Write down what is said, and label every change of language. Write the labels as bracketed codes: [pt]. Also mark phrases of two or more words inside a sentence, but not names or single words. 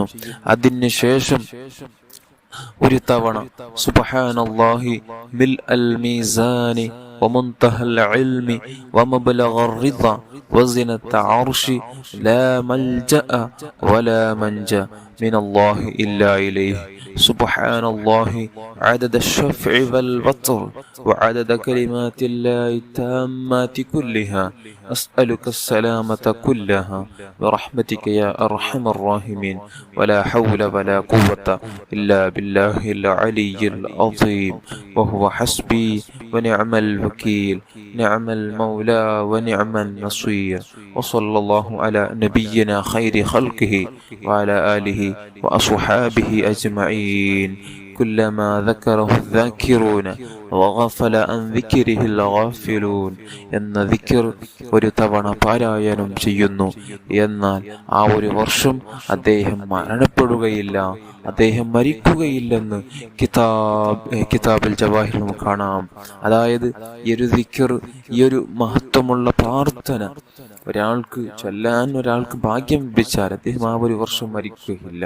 [ml] അതിന് ശേഷം ഒരു തവണ [ar] سبحان الله ملء الميزان ومنتهى العلم ومبلغ الرضا وزنة العرش لا ملجأ ولا منجا من الله إلا إليه سبحان الله عدد الشفع والوتر وعدد كلمات الله التامات كلها أسألك السلامة كلها برحمتك يا أرحم الراحمين ولا حول ولا قوة إلا بالله العلي العظيم وهو حسبي ونعم الوكيل نعم المولى ونعم النصير وصلى الله على نبينا خير خلقه وعلى آله وأصحابه أجمعين كلما ذكره الذاكرون وغفل عن ذكره الغافلون [ml] എന്ന ദിക്ർ ഒരു തവണ പാരായണം ചെയ്യുന്നു. എന്നാൽ ആ ഒരു വർഷം അദ്ദേഹം മരണപ്പെടുകയില്ല, അദ്ദേഹം മരിക്കുകയില്ലെന്ന് കിതാബിൽ ജവാഹിർ നമുക്ക് കാണാം. അതായത് ഈ ഒരു ദിക്ർ, ഈ ഒരു മഹത്വമുള്ള പ്രാർത്ഥന ഒരാൾക്ക് ചൊല്ലാൻ ഒരാൾക്ക് ഭാഗ്യം ലഭിച്ചാൽ അദ്ദേഹം ആ ഒരു വർഷം മരിക്കുകയില്ല.